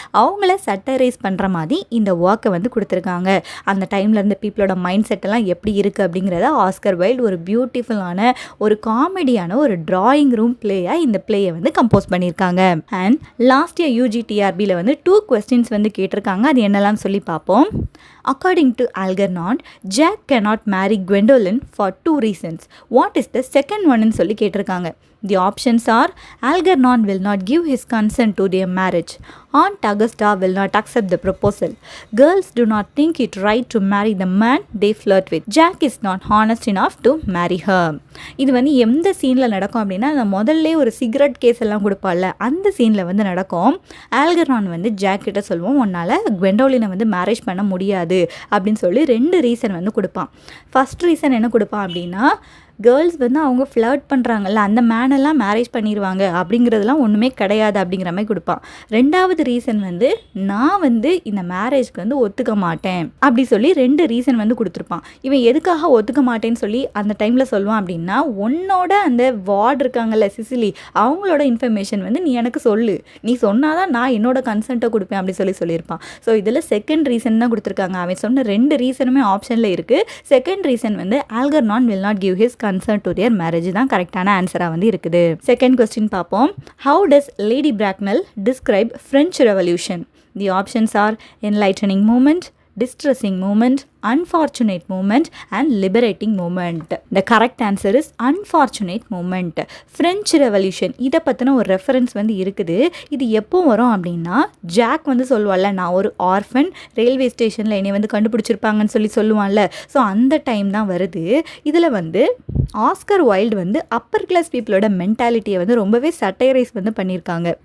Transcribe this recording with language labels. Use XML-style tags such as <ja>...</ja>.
<ta>அவங்கள சட்டரைஸ் பண்ணுற மாதிரி இந்த ஒர்க்கை வந்து கொடுத்துருக்காங்க. அந்த டைமில் இருந்த பீப்புளோட மைண்ட் செட்டெல்லாம் எப்படி இருக்குது அப்படிங்கிறத ஆஸ்கர் வைல்டு ஒரு பியூட்டிஃபுல்லான ஒரு காமெடியான ஒரு டிராயிங் ரூம் பிளேயாக இந்த பிளேயை வந்து கம்போஸ் பண்ணியிருக்காங்க. அண்ட் லாஸ்ட் இயர் UGTRBயில் வந்து 2 questions வந்து கேட்டிருக்காங்க. அது என்னெல்லாம் சொல்லி பார்ப்போம்.</ta> <en>According to Algernon, Jack cannot marry Gwendolyn for 2 reasons. What is the second one</en> <ta>ன்னு சொல்லி கேட்டிருக்காங்க.</ta> <en>The options are Algernon will not give his consent to their marriage. Aunt Augusta will not accept the proposal. Girls do not think it right to marry the man they flirt with. Jack is not honest enough to marry her.</en> <ta>இது வந்து எந்த சீனில் நடக்கும் அப்படின்னா அந்த முதல்ல ஒரு cigarette case எல்லாம் கொடுப்பால அந்த சீனில் வந்து நடக்கும். ஆல்கர்னான் வந்து ஜாக் கிட்ட சொல்லுவோம் உன்னால் குவெண்டோலினை வந்து மேரேஜ் பண்ண முடியாது அப்படின்னு சொல்லி 2 ரீசன் வந்து கொடுப்பான். ஃபர்ஸ்ட் ரீசன் என்ன கொடுப்பான் அப்படின்னா கேர்ள்ஸ் வந்து அவங்க ஃப்ளர்ட் பண்ணுறாங்கல்ல அந்த மேனெல்லாம் மேரேஜ் பண்ணிடுவாங்க அப்படிங்கிறதுலாம் ஒன்றுமே கிடையாது அப்படிங்கிற மாதிரி கொடுப்பான். 2வது ரீசன் வந்து நான் வந்து இந்த மேரேஜ்க்கு வந்து ஒத்துக்க மாட்டேன் அப்படி சொல்லி 2 ரீசன் வந்து கொடுத்துருப்பான். இவன் எதுக்காக ஒத்துக்க மாட்டேன்னு சொல்லி அந்த டைமில் சொல்லுவான் அப்படின்னா உன்னோட அந்த வார்டு இருக்காங்கல்ல சிசிலி அவங்களோட இன்ஃபர்மேஷன் வந்து நீ எனக்கு சொல்லு, நீ சொன்னாதான் நான் என்னோட கன்சென்ட்டை கொடுப்பேன் அப்படி சொல்லியிருப்பான். ஸோ இதில் செகண்ட் ரீசன் தான் கொடுத்துருக்காங்க. அவன் சொன்ன 2 ரீசனுமே ஆப்ஷனில் இருக்குது. செகண்ட் ரீசன் வந்து ஆல்கர்னான்</ta> <en>will not give his consent to their marriage</en> <ta>தான் கரெக்டான ஆன்சராக வந்து இருக்குது. செகண்ட் கொஸ்டின் பார்ப்போம்.</ta> <en>How does Lady Bracknell describe French Revolution? The options are enlightening movement, distressing movement, unfortunate movement and liberating movement. The correct answer is unfortunate movement.</en> <ta>French Revolution இதை பற்றின ஒரு reference வந்து இருக்குது. இது எப்போ வரும் அப்படின்னா ஜாக் வந்து சொல்லுவாள்ல நான் ஒரு ஆர்ஃபன் ரயில்வே ஸ்டேஷனில் என்னை வந்து கண்டுபிடிச்சிருப்பாங்கன்னு சொல்லி சொல்லுவான்ல, ஸோ அந்த டைம் தான் வருது. இதில் வந்து ஆஸ்கர் வைல்டு வந்து அப்பர் கிளாஸ் பீப்புளோட மென்டாலிட்டியை வந்து ரொம்பவே சட்டைரைஸ் வந்து பண்ணியிருக்காங்க.</ta>